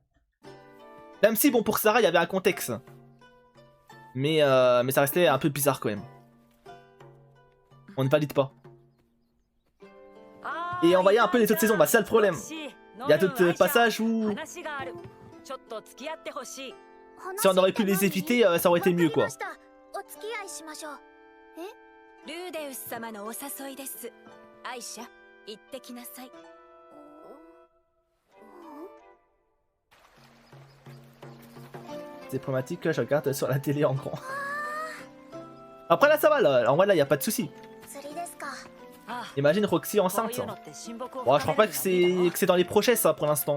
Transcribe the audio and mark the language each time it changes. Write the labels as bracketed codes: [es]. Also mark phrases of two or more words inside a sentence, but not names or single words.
[fr] Même si, bon, pour Sarah, il y avait un contexte. Mais ça restait un peu bizarre quand même. On ne valide pas. Et on voyait un peu les autres saisons, bah c'est ça le problème. Il y a d'autres passages où, si on aurait pu les éviter, ça aurait été mieux, quoi. [ja] お付き合いしましょう。ルーデウス様のお誘いです。アイシャ、行ってきなさい。 [fr] C'est problématique que je regarde sur la télé en grand. Après là ça va, là. En vrai là y a pas de souci. Imagine Roxy enceinte. Bon, je crois pas que c'est dans les projets ça pour l'instant.